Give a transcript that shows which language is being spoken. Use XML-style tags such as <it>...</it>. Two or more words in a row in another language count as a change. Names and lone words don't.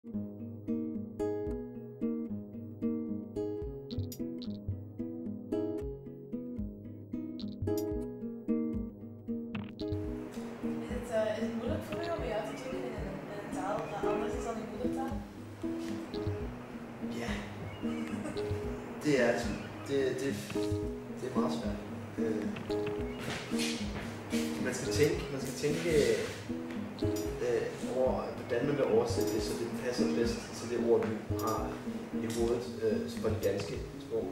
<nl>Is het moeilijk voor u om je uit te drukken in een taal dat anders is dan je moedertaal?</nl> <da>Ja, det er meget svært. Man skal tænke over, hvordan man vil oversætte det, så det passer bedst til det ord, du har i hovedet for det danske sprog.</da>